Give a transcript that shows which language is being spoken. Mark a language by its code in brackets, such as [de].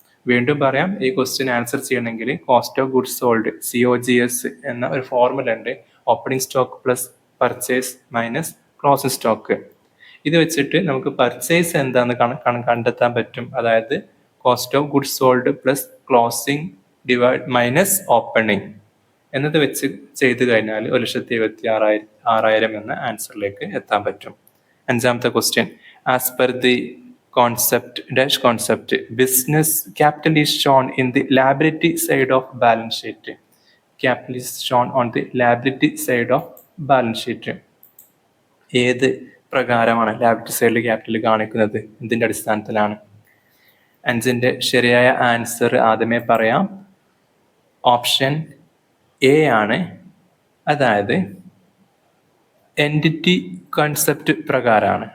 [ml] വീണ്ടും പറയാം, ഈ ക്വസ്റ്റ്യൻ ആൻസർ ചെയ്യണമെങ്കിൽ cost of goods sold COGS എന്ന ഒരു ഫോർമുല ഉണ്ട്, opening stock plus purchase minus closing stock. ഇത് വെച്ചിട്ട് നമുക്ക് പർച്ചേസ് എന്താന്ന് കണ്ടെത്താൻ പറ്റും. അതായത് cost of goods sold plus closing divide minus opening എന്നത് വെച്ച് ചെയ്ത് കഴിഞ്ഞാൽ 1,76,000 എന്ന ആൻസറിലേക്ക് എത്താൻ പറ്റും. 5ാമത്തെ question, as per the [en] concept business capital is shown in the liability side of balance sheet. Capital is shown on the liability side of balance sheet. [ml] ഏത് പ്രകാരമാണ് liability സൈഡിൽ ക്യാപിറ്റൽ കാണിക്കുന്നത്, ഇതിന്റെ അടിസ്ഥാനത്തിലാണ്? 5ന്റെ ശരിയായ ആൻസർ ആദ്യമേ പറയാം, ഓപ്ഷൻ എ ആണ്. അതായത് എൻറ്റിറ്റി കോൺസെപ്റ്റ് പ്രകാരമാണ്.